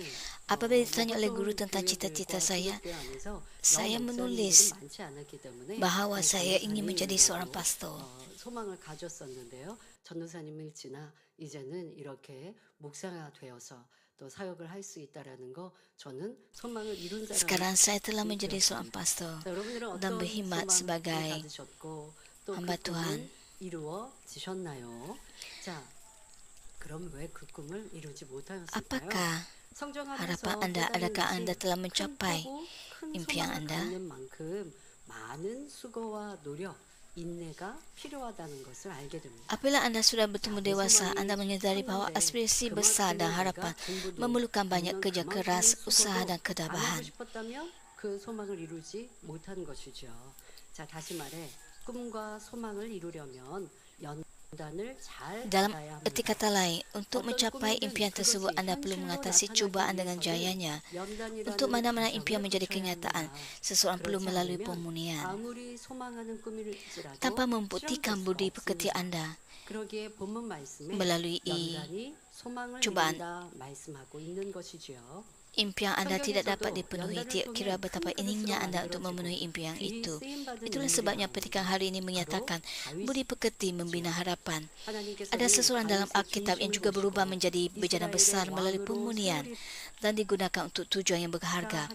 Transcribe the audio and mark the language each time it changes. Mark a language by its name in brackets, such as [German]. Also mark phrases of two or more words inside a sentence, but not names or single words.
[Malay] Apabila ditanya oleh guru tentang cita-cita saya menulis bahawa saya ingin menjadi seorang pastor. [Korean] 소망을 가졌었는데요. 전도사님을 지나 이제는 이렇게 목사가 되어서 또 사역을 할 수 있다라는 거 저는 소망을 이룬 사람. [Malay] Sekarang saya telah menjadi seorang pastor [Korean] 여러분들은 [Malay] dan [Korean] 어떤 [Malay] berkhidmat [Korean] 소망을 [Malay] sebagai [Korean] 가지셨고 또 [Malay] hamba [Korean] 그 [Malay] Tuhan. [Korean] 꿈은 이루어지셨나요? 자, 그럼 왜 그 꿈을 이루지 못하였을까요? [Malay] Apakah [Korean] 성장하면서 [Malay] harapan Anda, [Korean] 깨닫는 [Malay] adakah [Korean] 것이 [Malay] Anda telah [Korean] 큰 [Malay] mencapai [Korean] 포부, 큰 [Malay] impian [Korean] 소망을 [Malay] Anda? [Korean] 갖는 만큼 많은 수고와 노력, 인내가 필요하다는 것을 알게 됩니다. [Malay] Apabila Anda sudah bertumbuh dewasa, Anda menyadari bahawa aspirasi besar dan harapan memerlukan banyak kerja keras, usaha dan [Korean] 안 [Malay] kedabahan. [Korean] 하고 싶었다면 그 소망을 이루지 못한 것이죠. 자, 다시 말해 꿈과 소망을 이루려면 연단을 잘 [Malay] Dalam [Korean] 받아야 합니다. [Malay] erti kata lain, untuk mencapai impian tersebut, Anda perlu mengatasi cubaan dengan jayanya. Untuk mana-mana impian menjadi kenyataan, seseorang perlu melalui pemurnian. [Korean] 아무리 소망하는 꿈일지라도 [Malay] Tanpa membuktikan budi pekerti Anda [Korean] 그러기에 본문 말씀에 [Malay] melalui [Korean] 연단이 소망을 [Malay] cubaan. [Korean] 이룬다 말씀하고 있는 것이지요. [Malay] impian Anda tidak dapat dipenuhi, tiap kira betapa inginnya Anda untuk memenuhi impian itu. Itulah sebabnya petikan hari ini menyatakan budi pekerti membina harapan. Ada seseorang dalam Alkitab yang juga berubah menjadi bejana besar melalui pemurnian dan digunakan untuk tujuan yang berharga.